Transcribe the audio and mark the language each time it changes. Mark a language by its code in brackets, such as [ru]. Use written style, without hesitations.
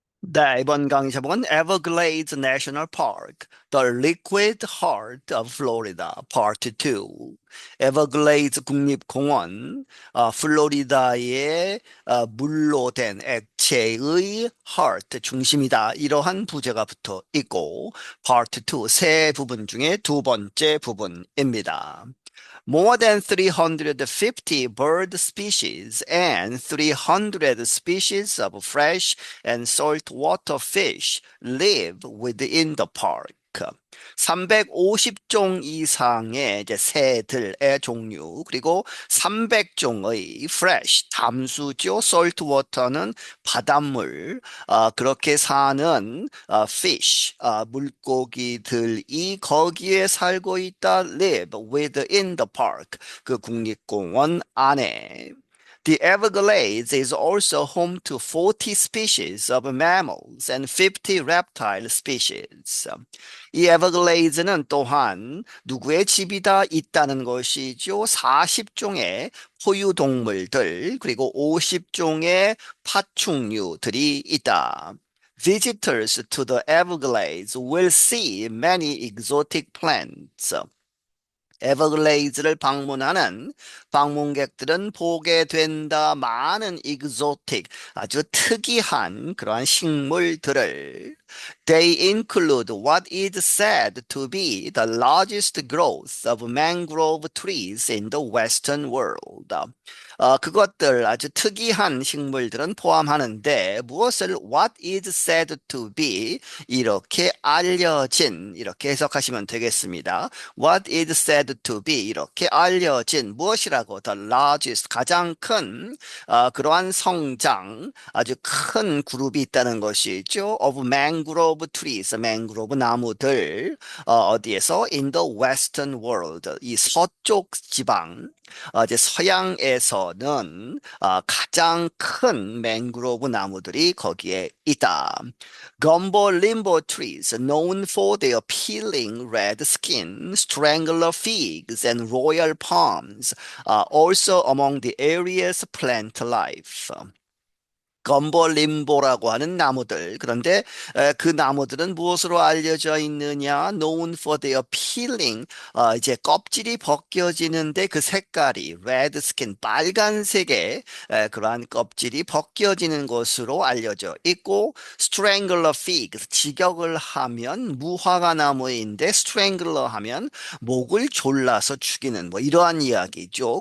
[ko] 네, 이번 강의 제목은 [en] Everglades National Park, The Liquid Heart of Florida, Part 2. [ko] 에버글레이드 국립공원, 플로리다의 물로 된 액체의 heart, 중심이다. 이러한 부제가 붙어 있고, Part 2, 세 부분 중에 두 번째 부분입니다. [en] More than 350 bird species and 300 species of fresh and saltwater fish live within the park. [ko] 350종 이상의 이제 새들의 종류, 그리고 300종의 fresh, 담수죠. saltwater는 바닷물, 그렇게 사는 fish, 물고기들이 거기에 살고 있다. [en] live within the park, [ko] 그 국립공원 안에. [en] The Everglades is also home to 40 species of mammals and 50 reptile species. [ko] 이 에버글레이즈는 또한 누구의 집이다 있다는 것이죠. 40종의 포유동물들 그리고 50종의 파충류들이 있다. [en] Visitors to the Everglades will see many exotic plants. [ko] 에버글레이즈를 방문하는 방문객들은 보게 된다. 많은 exotic, 아주 특이한 그러한 식물들을. [en] They include what is said to be the largest growth of mangrove trees in the Western world. [ko] 그것들 아주 특이한 식물들은 포함하는데 무엇을 [en] what is said to be [ko] 이렇게 알려진 이렇게 해석하시면 되겠습니다. [en] What is said to be [ko] 이렇게 알려진 무엇이라고 [en] the largest [ko] 가장 큰 그러한 성장 아주 큰 그룹이 있다는 것이죠. [en] of mangrove trees [ko] 맹그로브 나무들 어디에서 [en] in the western world [ko] 이 서쪽 지방 이제 서양에서는 가장 큰 맹그로브 나무들이 거기에 있다. [en] Gumbo limbo trees, known for their appealing red skin, strangler figs, and royal palms, are also among the area's plant life. [ko] 검버림보라고 하는 나무들. 그런데 그 나무들은 무엇으로 알려져 있느냐? [en] Known for their peeling. [ko] 이제 껍질이 벗겨지는데 그 색깔이 [en] red skin, [ko] 빨간색의 그러한 껍질이 벗겨지는 것으로 알려져 있고 [en] strangler figs, [ko] 직역을 하면 무화과 나무인데 strangler 하면 목을 졸라서 죽이는 뭐 이러한 이야기죠.